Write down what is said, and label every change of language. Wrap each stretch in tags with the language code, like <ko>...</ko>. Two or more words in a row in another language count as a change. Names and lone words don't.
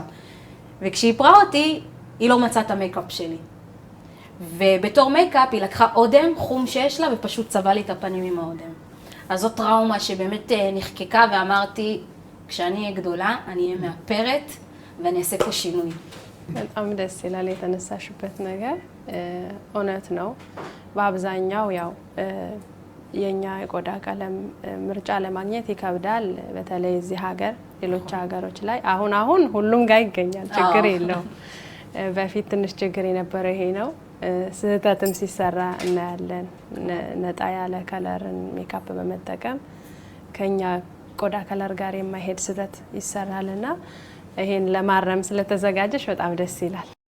<he>וכשאיפרה אותי, היא לא מצאה את המייקאפ שלי. ובתור מייקאפ היא לקחה אודם, חום שיש לה, ופשוט צבע לי את הפנים עם האודם. אז זאת טראומה שבאמת נחקקה, ואמרתי, כשאני אהיה גדולה, אני אהיה מאפרת, ואני אעשה פה שינוי.</he> <am>በጣም ደስ ይላል የተነሳሽበት ነገር። እውነት ነው። በአብዛኛው ያው የኛ የቆዳ ቀለም ምርጫ ለማግኘት ይከብዳል። በተለይ እዚህ ሀገር ሌሎች ሀገሮች ላይ አሁን ሁሉም ጋር ይገኛል፣ ችግር የለው። በፊት ትንሽ ችግር የነበረው ይሄ ነው። ስህተትም ሲሰራ እናያለን። ነጣ ያለ ከለርን ሜካፕ በመጠቀም ከኛ ቆዳ ከለር ጋር የማይሄድ ስህተት ይሰራልና ይሄን ለማረም ስለተዘጋጀሽ በጣም ደስ ይላል።</am>